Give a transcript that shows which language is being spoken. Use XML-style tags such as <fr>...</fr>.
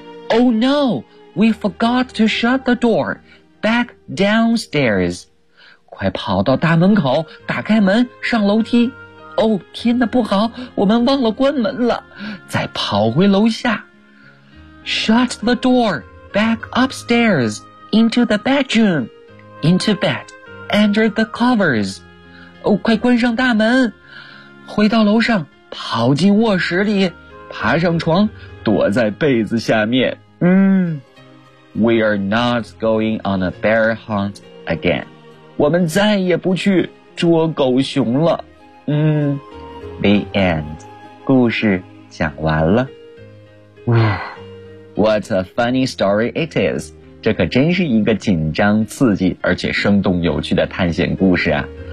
<en>Oh no, we forgot to shut the door. Back downstairs.</en> <zh>快跑到大门口，打开门，上楼梯。 Oh, 天哪，不好，我们忘了关门了。再跑回楼下。</zh> <en>Shut the door, back upstairs, into the bedroom, into bed, under the covers.</en> <zh>哦，快关上大门，回到楼上，跑进卧室里，爬上床，躲在被子下面。</zh> <en>We are not going on a bear hunt again.</en> <zh>我们再也不去捉狗熊了。</zh> <en>The end.</en> <zh>故事讲完了。</zh> <en>What a funny story it is.</en> <zh>这可真是一个紧张刺激而且生动有趣的探险故事啊。</zh>